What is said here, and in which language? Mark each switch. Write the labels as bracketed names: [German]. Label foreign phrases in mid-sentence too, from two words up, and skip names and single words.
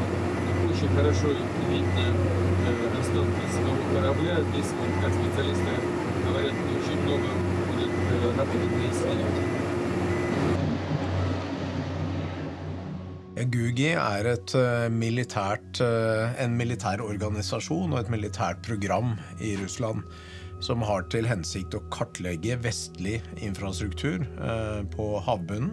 [Russian] Очень хорошо видно останки самого корабля. Здесь, как специалисты говорят, очень много будет работать на исследование. [Norwegian] GUGI en militær organisasjon og et militært program i Russland som har til hensikt å kartlegge vestlig infrastruktur på havbunnen.